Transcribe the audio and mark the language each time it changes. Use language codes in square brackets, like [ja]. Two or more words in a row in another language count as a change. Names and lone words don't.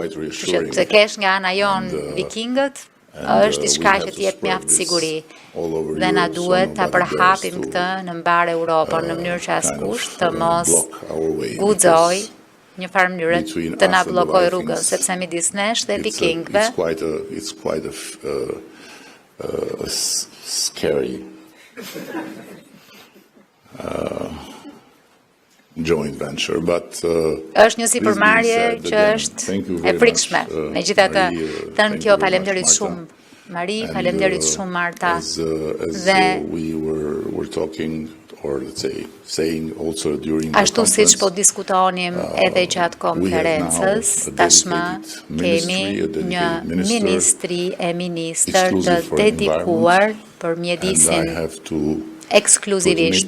[sq] Që të kesh nga ana jon vikingët është diçka që t'jep mjaft siguri. Dhe na duhet ta përhapim këtë në mbar Europën në mënyrë që askush të mos guxoj një farë mënyrë të na bllokoj rrugën, sepse midis nesh dhe vikingëve [en] joint venture, but [sq] është një sipërmarrje që është e frikshme. Megjithatë, thënë kjo, faleminderit shumë Mari, faleminderit shumë Marta. Dhe ashtu siç po diskutonim edhe gjatë konferencës, tashmë kemi një ministri e ministër të dedikuar për mjedisin ekskluzivisht.